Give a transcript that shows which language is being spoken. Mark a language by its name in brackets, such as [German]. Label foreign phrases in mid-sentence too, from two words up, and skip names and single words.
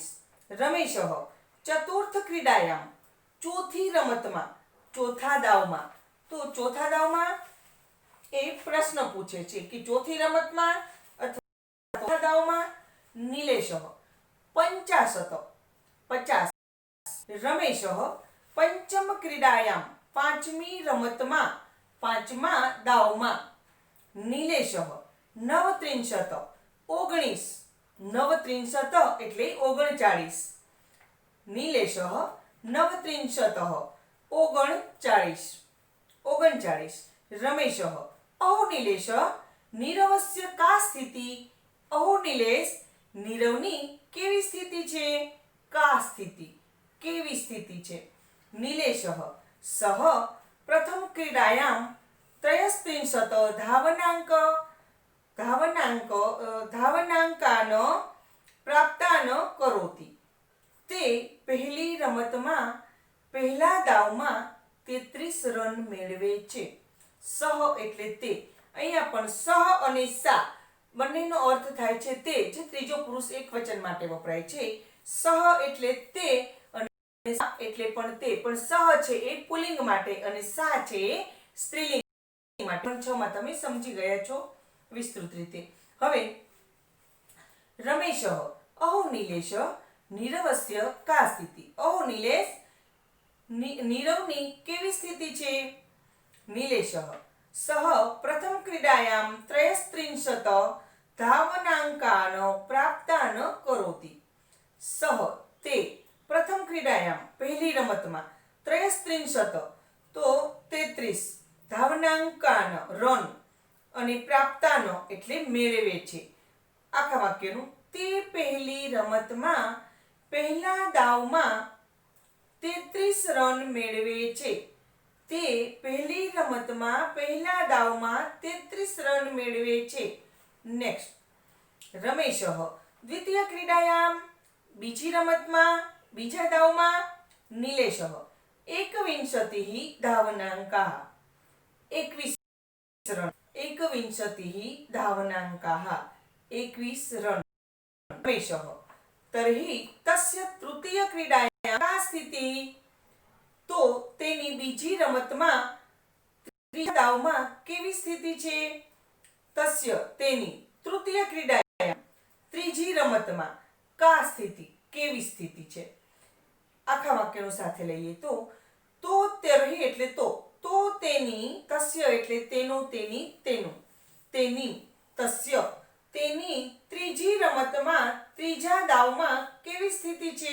[Sanskrit] रमेशः चतुर्थ क्रीडायां [Gujarati] ચોથી રમતમાં ચોથા દાવમાં, તો ચોથા દાવમાં એ પ્રશ્ન પૂછે છે કે ચોથી રમતમાં અથવા દાવમાં, निलेशः 50। [Sanskrit] रमेशः पंचम क्रीडायां [Gujarati] પાંચમી રમતમાં પાંચમા દાવમાં, [Sanskrit] निलेशः 39 એટલે 39, નિલેશः 39 રમેશः अहो निलेश नीरवस्य का स्थिति। [Gujarati] અહો નિલેશ નીરવની કેવી સ્થિતિ છે? [Sanskrit] का स्थिति [Gujarati] કેવી સ્થિતિ છે। [Sanskrit] निलेशः सह प्रथम क्रीडायां 33 धावनाङ्कान् प्राप्तान् करोति। [Gujarati] તે પહેલી રમતમાં પહેલા દાવમાં 33 રન મેળવે છે। સહ એટલે તે, અહીંયા પણ સહ અને સા બંનેનો અર્થ થાય છે તે, જે ત્રીજો પુરુષ એકવચન માટે વપરાય છે। સહ એટલે તે અને સા એટલે પણ તે, પણ સહ છે એ પુલ્લિંગ માટે અને સા છે એ સ્ત્રીલિંગ માટે। 6 માં તમે સમજી ગયા છો વિસ્તૃત રીતે। [Sanskrit] હવે रमेशः अहो निलेश नीरवस्य का स्थिति। [Gujarati] અહો નિલેશ નીરવની કેવી સ્થિતિ છે? [Sanskrit] निलेशः सह प्रथम क्रीडायां 33 धावनाङ्कान् प्राप्तान् करोति। [Gujarati] સહ તે [Sanskrit] प्रथम क्रीडायाम [Gujarati] પહેલી રમતમાં 33 તો 33 धावनाङ्कान् રન અને પ્રાપ્તાનો એટલે મેળવે છે। આખા વાક્યનું તે પહેલી રમતમાં પહેલા દાવમાં 33 રન મેળવે છે। તે પહેલી રમતમાં પહેલા દાવમાં 33 રન મેળવે છે। નેક્સ્ટ, [Sanskrit] रमेशः द्वितीय क्रीडायाम [Gujarati] બીજી રમતમાં બીજા દાવમાં, નિલેશः 21 धावनाङ्काः 21 રન 21 धावनाङ्काः 21 रन। [Sanskrit] रमेशः तर्हि तस्य तृतीय क्रीडायां का स्थिति? [Gujarati] તો તેની બીજી રમતમાં ત્રીજા દાવમાં કેવી સ્થિતિ છે? તસ્ય તેની [Sanskrit] तृतीय क्रीडायां [Gujarati] ત્રીજી રમતમાં [Sanskrit] का स्थिति [Gujarati] કેવી સ્થિતિ છે। આખા વાક્યનો સાથે લઈએ તો તર્હિ એટલે તો તેની, તસ્ય એટલે તેનો તેની તેનું, તેની તસ્ય તેની ત્રીજી રમતમાં ત્રીજા દાવમાં કેવી સ્થિતિ છે?